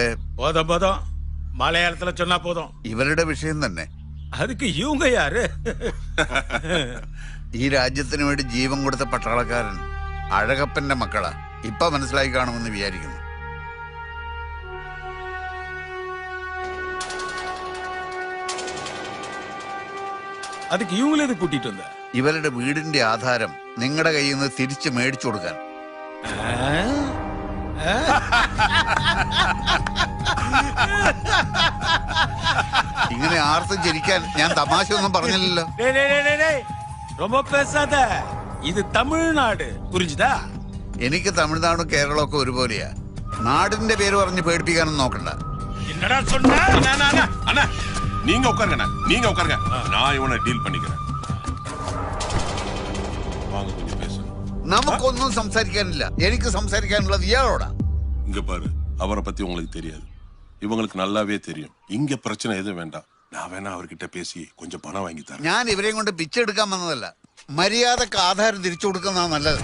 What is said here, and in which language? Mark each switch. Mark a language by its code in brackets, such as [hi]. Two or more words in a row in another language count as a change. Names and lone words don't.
[ta] போதும் போதும், மலையாளத்துல சொன்னா போதும். [ml] ഇവരുടെ വിഷയം തന്നെ. [ta] அதுக்கு இவங்க யாரு? [ml] ഈ രാജ്യത്തിന് വേണ്ടി ജീവൻ കൊടുത്ത പട്ടാളക്കാരൻ അഴകപ്പന്റെ മക്കളാ. ഇപ്പൊ മനസ്സിലായി കാണുമെന്ന് വിചാരിക്കുന്നു. [ta] அதுக்கு இவங்களே இது கூட்டிட்டு வந்த? [ml] ഇവരുടെ വീടിന്റെ ആധാരം നിങ്ങളുടെ കയ്യിൽ നിന്ന് തിരിച്ചു മേടിച്ചു കൊടുക്കാൻ. ഇങ്ങനെ ആർത്തും ചിരിക്കാൻ ഞാൻ തമാശ ഒന്നും പറഞ്ഞില്ലല്ലോ. [ta] ரொம்ப பேசாத, [ml] ഇത് തമിഴ്നാട്, പുരിഞ്ചുതാ? എനിക്ക് തമിഴ്നാടും കേരളവും ഒക്കെ ഒരുപോലെയാ. നാടിന്റെ പേര് പറഞ്ഞ് പേടിപ്പിക്കാനൊന്നും നോക്കണ്ട. [ta] என்னடா சொன்ன? அண்ணா நீங்க உட்காருங்க, நீங்க உட்காருங்க, நான் இவனை டீல் பண்ணிக்கிறேன். வாங்க கொஞ்சம் பேசணும். [ml] നമുക്കൊന്നും സംസാരിക്കാനില്ല. എനിക്ക് സംസാരിക്കാനുള്ളത് ഇയാളോടാ. [ta] இங்க பாரு, அவரை பத்தி உங்களுக்கு தெரியாது, இவங்களுக்கு நல்லாவே தெரியும். இங்க பிரச்சனை எதுவும் வேண்டாம். நான் வேணா அவர்கிட்ட பேசி கொஞ்சம் பணம் வாங்கி தரேன். [ml] ഞാൻ ഇവരെയും കൊണ്ട് പിച്ചെടുക്കാൻ വന്നതല്ല. മര്യാദക്ക് ആധാരം തിരിച്ചു കൊടുക്കുന്നതാണ് നല്ലത്.